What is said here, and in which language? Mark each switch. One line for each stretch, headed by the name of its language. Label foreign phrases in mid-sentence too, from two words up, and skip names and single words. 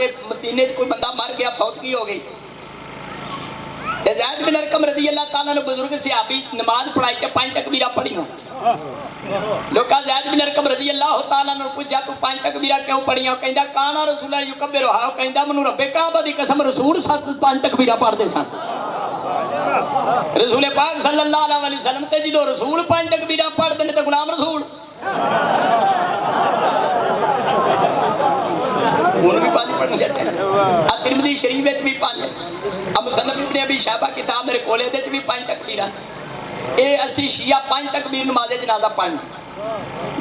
Punjabi: مدینے چ کوئی بندہ مر گیا، فوتگی ہو گئی تے زید بن ارقم
Arabic: رضي الله تعالى
Punjabi: نے بزرگ صحابی نماز پڑھائی تے 5 تکبیراں پڑھیاں. لوکا زید بن ارقم
Arabic: رضي الله تعالى
Punjabi: نے پوچھا تو 5 تکبیراں کیوں پڑھیاں? کہندا
Arabic: كان رسول يكبر ها,
Punjabi: کہندا مینوں ربِ کعبہ دی قسم رسول 5 تکبیراں پڑھدے سن. رسول پاک
Arabic: صلى الله عليه وسلم
Punjabi: تے جدوں رسول 5 تکبیراں پڑھدے نے تے غلام رسول اون بھی 5 پڑھنی چاہیے. ترمذی شریف وچ بھی 5، اب مصنف ابن ابی شیبہ کتاب میرے کول دے چ بھی 5 تکبیراں. یہ اسی شیعہ 5 تکبیر نمازِ جنازہ پڑھنا.